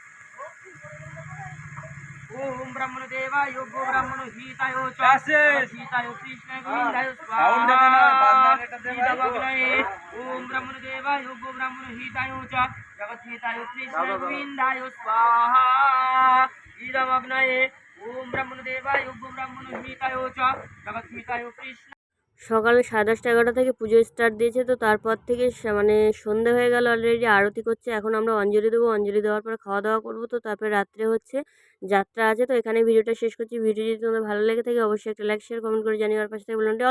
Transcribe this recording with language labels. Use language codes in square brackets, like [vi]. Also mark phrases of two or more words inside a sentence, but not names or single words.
[sa] ओम ब्रह्मदेवाय गो ब्रह्मणो हिताय हिताय कृष्णाय गोविंदाय स्वाहा ईदमग्नये ओम ब्रह्मदेवाय गो ब्रह्मणो हिताय जगदीताय कृष्णाय गोविंदाय स्वाहा ईदमग्नये ओम ब्रह्मदेवाय गो ब्रह्मणो हिताय जगदीताय कृष्ण। [bn] সকালে 10:30-11টা থেকে পুজো স্টার্ট দিয়েছে, তো তারপর থেকে মানে সন্ধে হয়ে গেল, অলরেডি আরতি করছে। এখন আমরা অঞ্জলি দেবো, অঞ্জলি দেওয়ার পর খাওয়া দাওয়া করবো। তো তারপরে রাত্রে হচ্ছে যাত্রা আছে। তো এখানে ভিডিওটা শেষ করছি। ভিডিও যদি তোমাদের ভালো লেগে থাকে অবশ্যই একটা [en] like share comment [bn] করে জানিয়ে আর পাশে থেকে বলুন।